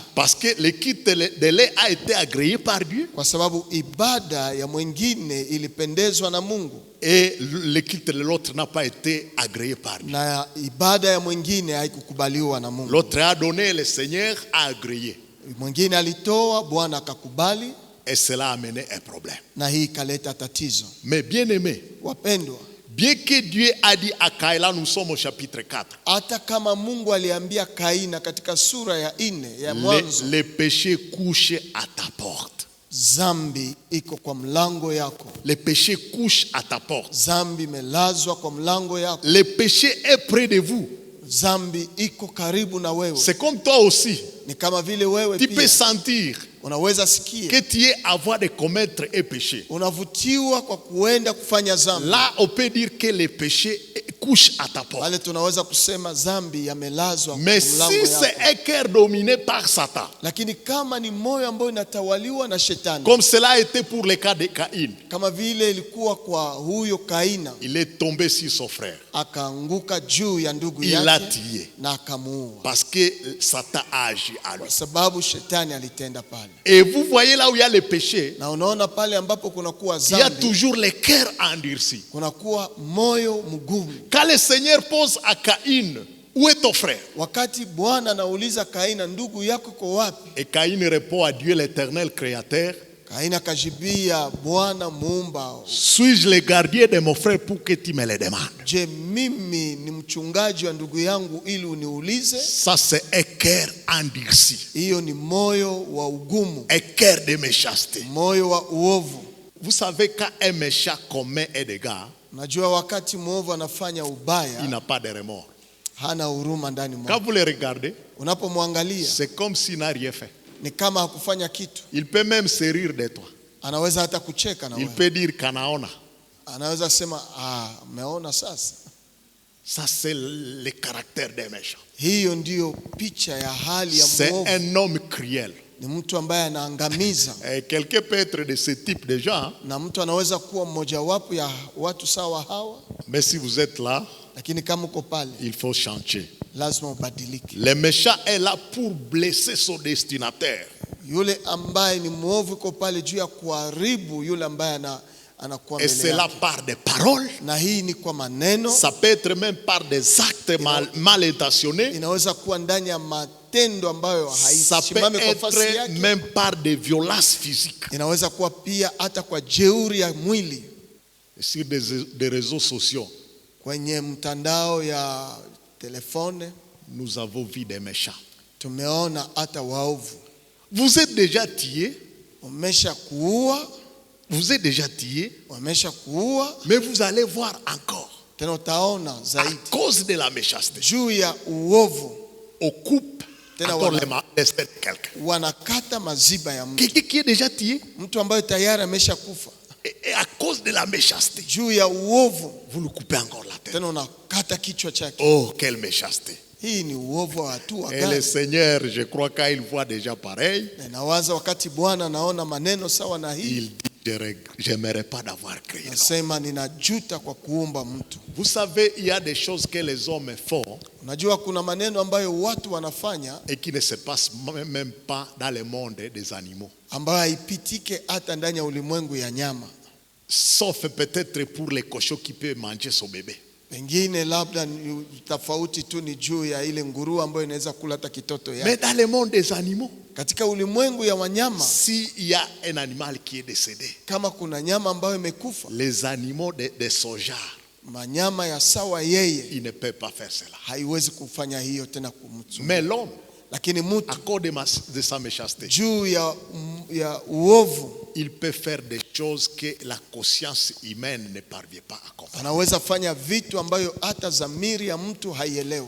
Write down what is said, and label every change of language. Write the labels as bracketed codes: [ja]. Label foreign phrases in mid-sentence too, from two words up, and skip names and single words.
[fr] Parce que le culte de l'un a été agréé par Dieu. [sw] Kwa sababu ibada ya mwingine ilipendezwa na Mungu. [fr] Et le culte de l'autre n'a pas été agréé par Dieu. [sw] Na ibada ya mwingine haikukubaliwa na Mungu. [fr] L'autre a donné, le Seigneur a agréé. [sw] Mwingine alitoa, Bwana akakubali, [fr] Et cela a amené un problème. [sw] na hii ikaleta tatizo. [fr] Mais bien aimé, [sw] Wapendwa, [fr] bien que Dieu a dit à Caïn, là nous sommes au chapitre 4. [sw] hata kama Mungu aliambia Kaina katika sura ya 4 ya Mwanzo, [fr] Le péché couche à ta porte. [sw] zambi iko kwa mlango yako. [fr] Le péché couche à ta porte. [sw] Zambi imelazwa kwa mlango yako. [fr] Le péché est près de vous. [sw] Zambi iko karibu na wewe. [fr] C'est comme toi aussi. [sw] Ni kama vile wewe [fr] Tu peux [sw] pia [fr] sentir [sw] unaweza sikia [fr] que tu es à voie de commettre un péché. [sw] unavutiwa kwa kuenda kufanya zambi. [fr] Là, on peut dire que le péché couche à ta porte. [sw] Wale tunaweza kusema zambi yamelazwa kwa [fr] Mais [sw] mlango [fr] si [sw] yako. [fr] c'est un cœur dominé par Satan, [sw] Lakini kama ni moyo ambao inatawaliwa na shetani, [fr] comme cela a été pour le cas de Caïn, [sw] kama vile ilikuwa kwa huyo Kaina, [fr] il est tombé sur son frère. [sw] akaanguka juu ya ndugu [fr] Il l'a [sw] yake [fr] tué. [sw] na akamuua, [fr] Parce que Satan a agi à lui. [sw] kwa sababu shetani alitenda pale. [fr] Et vous voyez là où il y a le péché, [sw] Na unaona pale ambapo kunakuwa [fr] il y a [sw] zambi, [fr] toujours le cœur endurci. [sw] kunakuwa moyo mgumu. [fr] Quand le Seigneur pose à Caïn, où est ton frère? [sw] Wakati Bwana anauliza Kaina, ndugu yako iko wapi? [fr] Et Caïn répond à Dieu l'éternel créateur, [sw] Kaina akajibia Bwana muumba, [fr] suis-je le gardien de mon frère pour que tu me le demandes? [sw] je mimi ni mchungaji wa ndugu yangu ili uniulize? [fr] Ça c'est un cœur endurci, [sw] Hiyo ni moyo wa ugumu, [fr] un cœur de méchanceté. [sw] moyo wa uovu. [fr] Vous savez quand un méchant commet un dégât, [sw] Najua wakati mwovu anafanya [fr] il [sw] ubaya, [fr] n'a pas de remords. [sw] hana huruma ndani [fr] Quand [sw] mwake. [fr] vous le regardez, [sw] Unapomwangalia [fr] c'est comme s'il n'a rien fait. [sw] ni kama hakufanya kitu. [fr] Il peut même se rire de toi. [sw] Anaweza hata kucheka na [fr] Il [sw] wewe. [fr] peut dire Kanaona. [sw] Anaweza sema umeona sasa. [fr] Ça c'est le caractère des méchants. [sw] Hiyo ndiyo picha ya hali ya [fr] C'est [sw] mwovu. [fr] un homme cruel. [sw] Ni mtu ambaye anaangamiza. [fr] Et quelqu'un peut être de ce type de gens, [sw] Na mtu anaweza kuwa mmojawapo ya watu sawa hawa, [fr] mais si vous êtes là, [sw] lakini kama uko pale [fr] il faut changer. [sw] lazima ubadilike. [fr] Le méchant est là pour blesser son destinataire. [sw] Yule ambaye ni mwovu uko pale juu ya kuharibu yule ambaye anakuwa [fr] Et [sw] mbele [fr] c'est là [sw] yake. [fr] par des paroles. [sw] Na hii ni kwa maneno, [fr] Ça peut être même par des actes mal intentionnés. [sw] inaweza kuwa ndani ya matendo ambayo [fr] Ça peut [sw] haisimami kwa nafasi [fr] être [sw] yake. [fr] même par des violences physiques. [sw] Inaweza kuwa pia hata kwa jeuri ya mwili. [fr] Sur des réseaux sociaux, [sw] Kwenye mtandao ya telefone [fr] nous avons vu des méchants. [sw] tumeona hata waovu. [fr] Vous êtes déjà tué. [sw] Wamesha kuua, [fr] Vous êtes déjà tué. [sw] wamesha kuua, [fr] Mais vous allez voir encore. [sw] tena utaona [fr] À [sw] zaidi [fr] cause de la méchanceté, [sw] juu ya uovu. [fr] on coupe [sw] Tena [fr] encore [sw] wana- [fr] les malaises de quelqu'un. [sw] Wanakata maziba ya mtu, [fr] Quelqu'un qui est déjà tué. [sw] mtu ambaye tayari amesha kufa. [fr] Et à cause de la méchanceté, [sw] Juu ya uovu [fr] vous lui coupez encore la tête. [sw] tena unakata kichwa chake. [fr] Oh, quelle méchanceté. [sw] Hii ni uovu wa hatua [fr] Et le [sw] gani? [fr] Seigneur, je crois qu'il voit déjà pareil, [sw] Na nawaza wakati Bwana anaona maneno sawa na hii, [fr] il dit, j'aimerais pas d'avoir créé l'homme. [sw] nasema ninajuta kwa kuumba mtu. [fr] Vous savez, il y a des choses que les hommes font [sw] Unajua kuna maneno ambayo watu wanafanya [fr] et qui ne se passent même pas dans le monde des animaux. [sw] ambayo haipitike hata ndani ya ulimwengu ya nyama. [fr] Sauf peut-être pour les cochons qui peuvent manger son bébé. [sw] Pengine labda ni tofauti tu ni juu ya ile nguruwe ambayo inaweza kula hata kitoto [fr] Mais [sw] yake. [fr] dans le monde des animaux, [sw] Katika ulimwengu ya wanyama, [fr] s'il y a un animal qui est décédé, [sw] kama kuna nyama ambayo imekufa, [fr] les animaux de son genre, [sw] manyama ya sawa yeye [fr] ils ne peuvent pas faire cela. [sw] haiwezi kufanya hiyo tena kumtu. [fr] Mais l'homme, [sw] Lakini [fr] à [sw] mtu [fr] cause de sa méchanceté, [sw] juu ya uovu [fr] il peut faire des choses que la conscience humaine ne parvient pas à comprendre. [sw] anaweza fanya vitu ambayo hata dhamiri ya mtu haielewe.